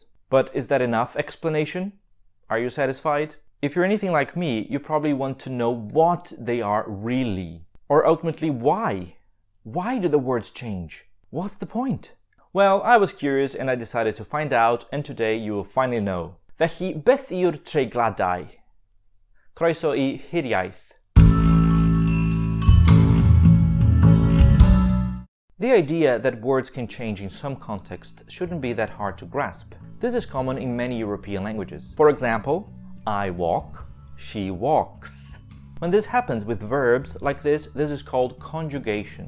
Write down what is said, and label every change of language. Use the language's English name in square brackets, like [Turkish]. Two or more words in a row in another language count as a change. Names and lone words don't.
[English] But is that enough explanation? Are you satisfied? If you're anything like me, you probably want to know what they are really. Or ultimately, why? Why do the words change? What's the point? Well, I was curious and I decided to find out, and today you will finally know. [Welsh] Felly, beth yw'r treigladau? Croeso I hir-iaith. [English] The idea that words can change in some contexts shouldn't be that hard to grasp. This is common in many European languages. For example, I walk, she walks. When this happens with verbs like this is called conjugation.